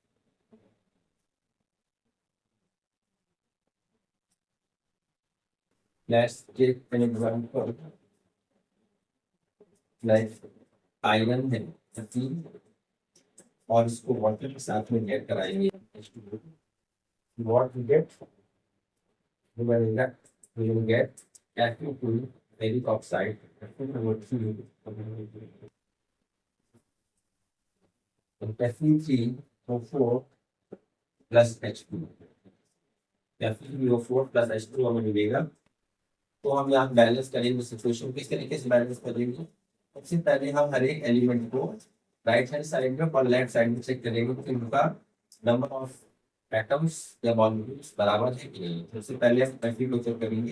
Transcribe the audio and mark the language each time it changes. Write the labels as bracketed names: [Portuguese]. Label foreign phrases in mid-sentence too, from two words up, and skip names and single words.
[English] let's take an example like iron [Hindi] है और इसको वाटर के साथ में ऐड कराएंगे। [English] what we get, we will get Fe2 ferric oxide, Fe3O4 plus H2, Fe3O4 plus H2 [Hindi] हमें मिलेगा। तो हम यहाँ बैलेंस करेंगे सिचुएशन किस तरीके से बैलेंस करेंगे। सबसे पहले हम हर एक एलिमेंट को [English] right hand side [Hindi] में और [English] left side [Hindi] में चेक करेंगे कि उनका [English] number of atoms [Hindi] या मॉलिक्यूल्स बराबर है कि नहीं। सबसे पहले हम Fe को चेक करेंगे।